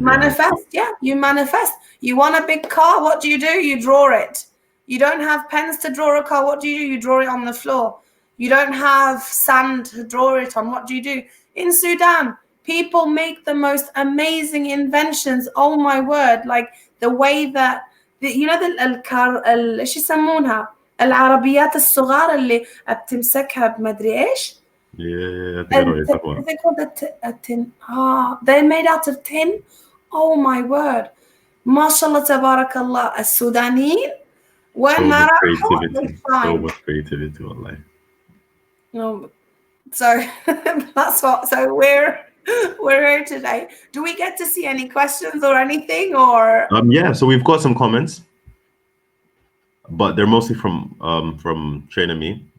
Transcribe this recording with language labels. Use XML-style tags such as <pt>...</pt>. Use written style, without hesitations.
<en>manifest. Yeah, you manifest. You want a big car. What do? You draw it. You don't have pens to draw a car. What do? You draw it on the floor. You don't have sand to draw it on. What do? In Sudan, people make the most amazing inventions. Oh my word. Like the way that</en> <ar>ايش يسمونها العربيات الصغار اللي بتمسكها بمدري ايش.</ar> <en>Yeah, I think I know what you're talking about. They called a tin. They're made out of tin. Oh my word.</en> <ar>ما شاء الله تبارك الله السودانيين وين ما راحوا.</ar> <en>So much creativity online. No, so that's what. So we're here today. Do we get to see any questions or anything, or? Yeah, so we've got some comments, but they're mostly from Trainome E.</en>